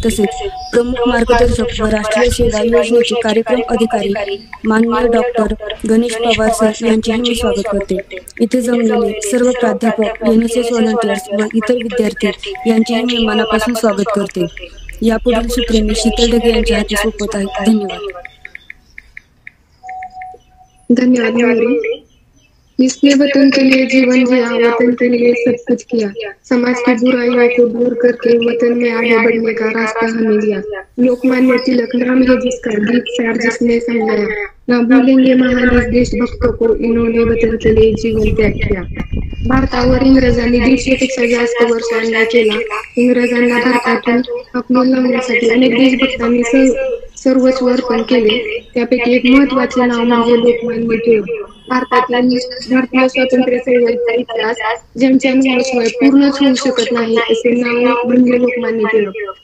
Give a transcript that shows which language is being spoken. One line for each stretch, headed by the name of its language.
Marathi: तसेच प्रमुख मार्गदर्शक व राष्ट्रीय सेवा योजनेचे कार्यक्रम अधिकारी माननीय डॉक्टर गणेश पवार सर यांचेही मी स्वागत करते. इथे जमलेले सर्व प्राध्यापक, NSS व्हॉलंटियर्स व इतर विद्यार्थी यांचेही मी मनापासून स्वागत करते. यापुढील सूत्रे मी शीतल ढगे यांच्या हाती सोपवत आहे. धन्यवाद. धन्यवाद मयूरी.
Hindi: इसने वतन के लिए जीवन जिया, वतन के लिए सब कुछ किया, समाज की बुराइयों को दूर करके वतन में आगे बढ़ने का रास्ता हमें दिया. लोकमान्य तिलक नाम है जिसका, गीत सार जिसने समझाया, ना भूलेंगे महान इस देशभक्तों को, इन्होंने वतन के लिए जीवन त्याग किया.
Marathi: भारतावर इंग्रजांनी 150 पेक्षा जास्त वर्ष अन्याय केला. इंग्रजांना भारतातून हकलून लावण्यासाठी अनेक देशभक्तांनी सर्वस्व अर्पण केले. त्यापैकी एक महत्वाचे नाव म्हणजे लोकमान्य टिळक. भारतीय स्वातंत्र्य चळवळीचा इतिहास ज्यांच्या नावाशिवाय पूर्णच होऊ शकत नाही असे नाव म्हणजे लोकमान्य टिळक.